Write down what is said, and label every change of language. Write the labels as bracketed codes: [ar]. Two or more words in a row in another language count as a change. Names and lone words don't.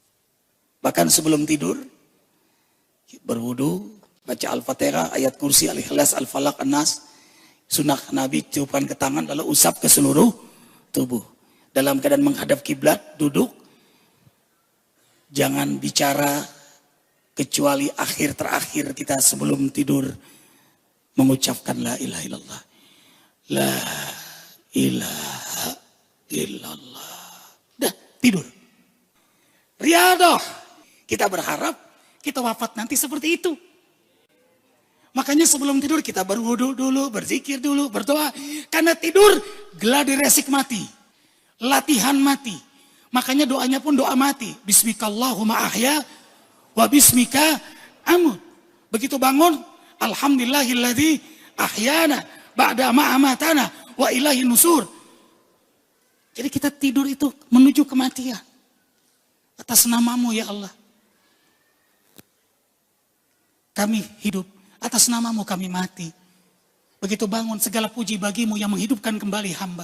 [id] Bahkan sebelum tidur, berwudu, Baca Al-Fatihah, ayat kursi, Al-Ikhlas, Al-Falaq, An-Nas. Sunnah Nabi tiupkan ke tangan lalu usap ke seluruh tubuh. Dalam keadaan menghadap kiblat, duduk. Jangan bicara kecuali akhir terakhir kita sebelum tidur mengucapkan [ar] لا إله إلا الله. لا إله إلا الله. [id] Dah, tidur. Riyadah. Kita berharap kita wafat nanti seperti itu. Makanya sebelum tidur kita berwudu dulu, berzikir dulu, berdoa. Karena tidur gladi resik mati. Latihan mati. Makanya doanya pun doa mati. [ar] باسمك اللهم أحيا وباسمك أموت. [id] Begitu bangun, [ar] الحمد لله الذي أحيانا بعد ما أماتنا وإليه النشور. [id] Jadi kita tidur itu menuju kematian. Atas namamu ya Allah. Kami hidup. Atas namamu kami mati. Begitu bangun segala puji bagimu yang menghidupkan kembali hamba.